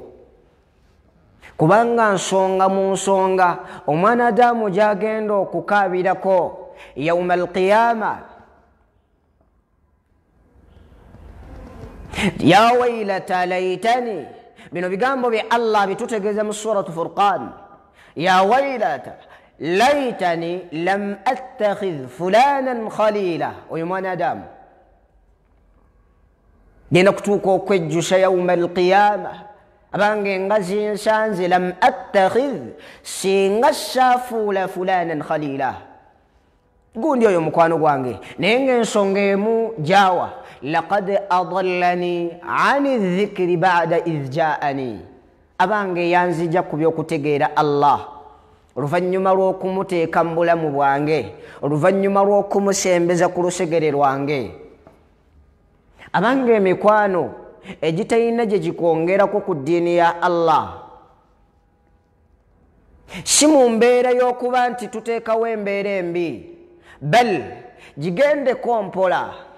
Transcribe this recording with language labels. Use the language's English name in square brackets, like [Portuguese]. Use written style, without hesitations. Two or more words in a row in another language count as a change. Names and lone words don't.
[Ganda] Kubanga nsonga mu nsonga omwana Adamu gy'agenda okukaabirako [Arabic] يوم القيامة, يا ويلتى ليتني, [Ganda] bino bigambo bye Allah bitutegeeza mu suratu Furqan, [Arabic] يا ويلتى ليتني لم أتخذ فلانا خليلا. [Ganda] Oyo mwana Adamu genda kutuuka okwejjusa [Arabic] يوم القيامة, [Ganda] abange nga zinsanze [Arabic] لم أتخذ, [Ganda] singa saafuula [Arabic] فلانا خليلا, [Ganda] gundi oyo mukwano gwange, naye ng'ensonga emu jawa, [Arabic] لقد أضلني عن الذكر بعد إذ جاءني, [Ganda] abange yanzija ku by'okutegeera Allah oluvannyuma lw'okumuteeka mu bulamu bwange, oluvannyuma lw'okumusembeza ku lusegere lwange. Abange emikwano egitalina gye gikwongerako ku ddiini ya Allah, si mu mbeera y'okuba nti tuteekawo embeera embi, bal gigendeko mpola.